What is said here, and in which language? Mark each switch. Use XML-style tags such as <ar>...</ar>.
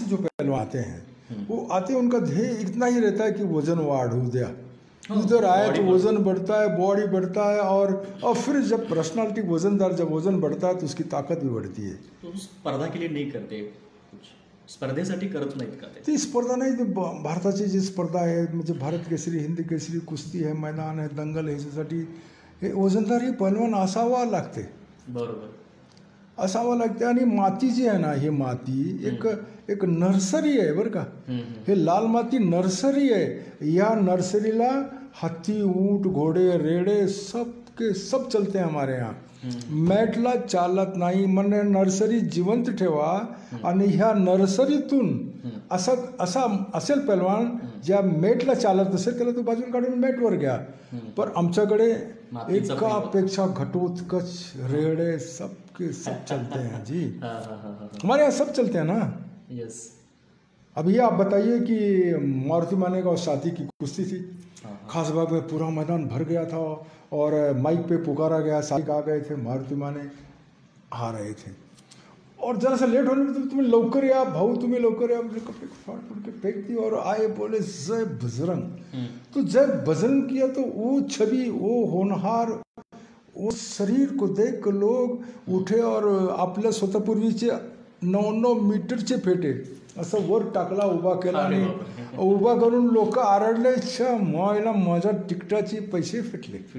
<hi>बाहर से जो पहलवान आते हैं वो आते हैं, उनका ध्येय इतना ही रहता है कि वजन वाढ़ू दिया, इधर आए तो वजन बढ़ता है, बॉडी बढ़ता है, और फिर जब पर्सनालिटी वजनदार, जब वजन बढ़ता है तो उसकी ताकत भी बढ़ती है. तो स्पर्धा के लिए नाही करते,</hi> <mr>स्पर्धेसाठी करत नाहीत का ते? ती स्पर्धा नाही, ती भारताची जी स्पर्धा आहे म्हणजे भारत केसरी, हिंदी केसरी, कुस्ती आहे, मैदान आहे, दंगल आहे, ह्याच्यासाठी हे वजनदार ही पहलवान असावा लागते. बरोबर, असावं लागते. आणि माती जी आहे ना, ही माती एक नर्सरी आहे बरं का. हे लाल माती नर्सरी आहे.</mr> <hi>या नर्सरीला हाथी, ऊंट, घोड़े, रेड़े सब के सब चलते हैं हमारे यहाँ.</hi> <mr>मॅटला चालत नाही. म्हणजे नर्सरी जिवंत ठेवा आणि ह्या नर्सरीतून असा असेल पहलवान ज्या मॅटला चालत असेल त्याला तो बाजून काढून मॅटवर घ्या. पण आमच्याकडे एकापेक्षा</mr> <hi>घटोत्कच रेड़े सब के सब चलते हैं जी. हमारे यहाँ सब चलते हैं ना.</hi> <en>Yes.</en> <hi>अभी आप बताइए कि मारुति मानेगा और साथी की कुश्ती थी, खासबाग में पूरा मैदान भर गया था और माइक पे पुकारा गया, साथी आ गए थे, मारुति माने आ रहे थे और जरा सा लेट होने में तो तुम्हें</hi> <mr>लवकर या भाऊ,</mr> <hi>तुम्हें लवकर या, मुझे कपड़े फाड़ के फेंक दी और आए बोले जय बजरंग. तो जय बजरंग किया तो वो छवि, वो होनहार, वो शरीर को देख कर लोग उठे</hi> <mr>और आपल्या स्वतःपूर्वीचे 9 मीटरचे फेटे असं वर टाकला, उभा केला आणि उभा करून लोक आरडले, मायला माझ्या तिकटाचे पैसे फिटले.</mr>